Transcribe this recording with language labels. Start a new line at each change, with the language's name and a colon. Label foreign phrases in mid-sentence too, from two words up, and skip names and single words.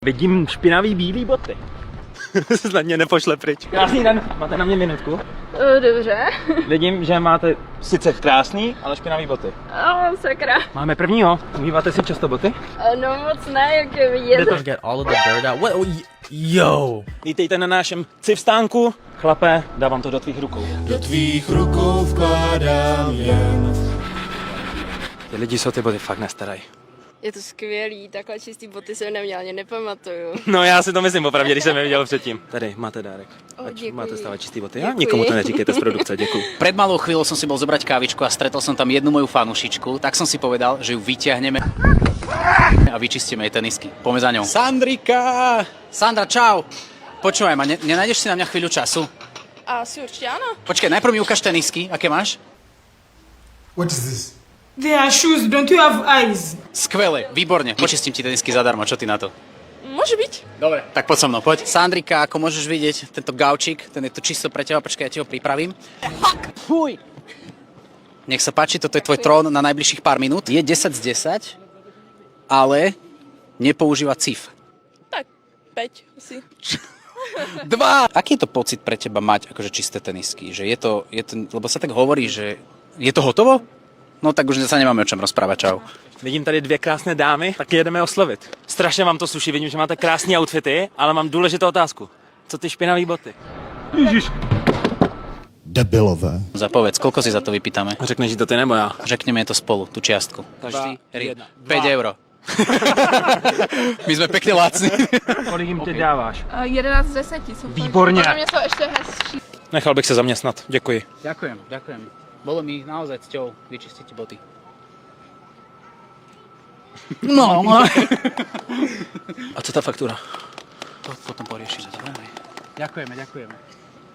Czech: Vidím špinavý bílý boty. Snad mě nepošle pryč. Krásný den, máte na mě minutku? Dobře. Vidím, že máte sice krásný, ale špinavý boty. Sakra. Máme prvního. Umýváte si často boty? No moc ne, jak je vidět.
English: Get all of the dirt out. What? Yo.
Czech: Vítejte na našem civstánku. Chlape, dávám to do tvých rukou. Do tvých rukou vkládám jen. Ty lidi jsou ty boty fakt nestarají. Je to skvělý, takhle čistý boty jsem neměla, ani nepamatuju. No já si to myslím opravdu, když jsem je viděl předtím. Tady máte dárek. Děkuji. Máte stále čistý boty. Děkuji. Nikomu to neříkejte z produkce, děkuji.
Slovak: Pred malou chvíľou som si bol zobrať kávičku a stretol som tam jednu moju fanušičku, tak som si povedal, že ju vyťahneme a vyčistíme jej tenisky. Poďme za ňou. Sandrika! Sandra, čau! Počúvaj ma, nenájdeš si na mňa chvíľu času?
Czech: Asi určitě ano.
Slovak: Počkej, najprv mi ukáž tenisky, aké máš?
English: What is this? They are shoes, don't you have eyes?
Slovak: Skvelé, výborne. Vyčistím ti tenisky zadarmo, čo ty na to?
Czech: Může být.
Slovak: Dobre. Tak poď so mnou, poď. Sandrika, ako môžeš vidieť, tento gaučík, ten je tu čisto pre teba, počkaj, ja ti ho pripravím. Fuj! Nech sa páči, toto je tvoj trón na najbližších pár minút. Je 10 z 10, ale nepoužíva cif. Tak, 5 asi. 2! Aký je to pocit pre teba mať akože čisté tenisky? Že je to, lebo sa tak hovorí, že je to hotovo? No tak už sa nemáme o čem rozprávať, čau.
Czech: Vidím tady dvě krásné dámy, tak jedeme oslovit. Strašně vám to sluší, vidím, že máte krásné outfity, ale mám důležitou otázku. Co ty špinavý boty? Ježiš. Debilové.
Slovak: Zapovedz, koľko si za to vypýtame?
Czech: Řekneš to ty nebo já? Řekneme to spolu,
Slovak: tú čiastku. Každý 5 euro. My sme pekne lacní.
Czech: Kolik jim ty dáváš? 11 z 10 jsou. Výborně. Podle mě jsou ještě hezčí. Nechal bych se zaměstnat, děkuji.
Slovak: Ďakujem. Bolo mi naozaj cťou vyčistiť ti boty. No.
Czech: A co ta faktura?
Slovak: To potom poriešime. Ďakujeme.